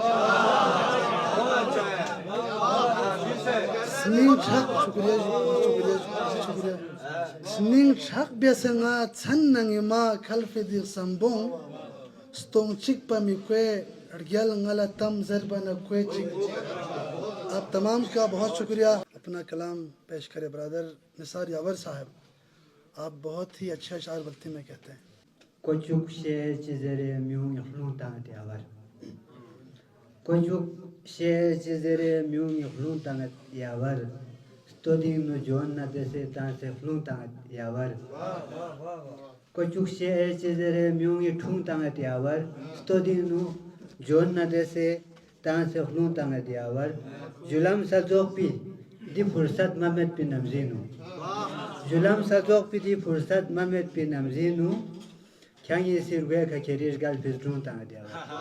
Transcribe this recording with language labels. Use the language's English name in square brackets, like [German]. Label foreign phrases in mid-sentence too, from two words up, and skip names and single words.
[Balti] سنین چھک سنین چھک بیسنگا چھن ننگی ما کھلفی دی سنبون ستون چک پا می کوئر ارگیل نگلا تم زربنا کوئے چک. [Urdu] آپ تمام کا بہت شکریہ. اپنا کلام پیش کرے برادر نثار یاور صاحب. آپ بہت ہی اچھا اشعار بلتی میں کہتے ہیں. [Balti] کوچک شیر چیزرے میوں یخلون تانت یاور کوچک شیر چیزرے میوں یخلون تانت یاور ستودین نو جون نہ دسے تان سے خلون تانت یاور کوچک شیر چیزرے میوں یٹھون تانت یاور ستودین نو جون نہ دسے تان سے خلون تانت یاور ظلم سزوق پی دی فرصت محمد پی نمزینو ظلم سزوق پی دی فرصت محمد پی نمزینو کھانگی سیرگوے کا کریش گال پیزرون تانت یاور